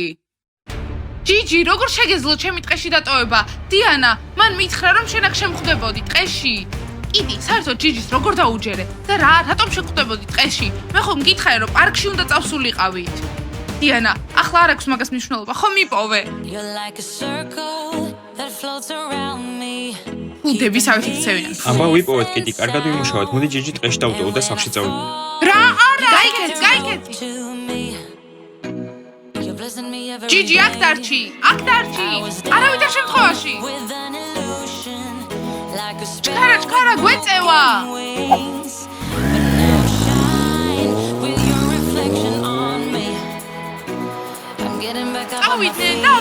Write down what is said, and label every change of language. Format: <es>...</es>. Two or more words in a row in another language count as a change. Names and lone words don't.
<ka>ჯიჯი, როგორ შეგეძლო ჩემი ტყეში დატოვება? დიანა, მან მითხრა რომ შენ აქ შემხვდებოდი ტყეში. კიტი, საერთოდ ჯიჯის როგორ დაუჯერე? და რატომ შეხვდებოდი ტყეში? მე ხომ მგითხარი რომ პარკში უნდა წავსულიყავით. დიანა, ახლა არ აქვს მაგას მნიშვნელობა, ხომ მიპოვე?</ka> <en>You're like a circle that floats around me.</en> <ka>ხუდებისავით იქცევიან. აბა ვიპოვეთ კიდი, კარგად ვიმუშავოთ. მოდი ჯიჯი ტყეში დავტოვოთ და სახლში წავიდეთ. რა არა, გაიქეცი.</ka> <en>To me. You're blessing me every</en> <ka>ჯიჯი, აქ დარჩი. არავითარ შემთხვევაში.</ka> <en>with an illusion like a</en> <ka>ჩქარა, გვეწევა.</ka> <en>wings. But now shine with your reflection on me. I'm getting back up on my feet.</en>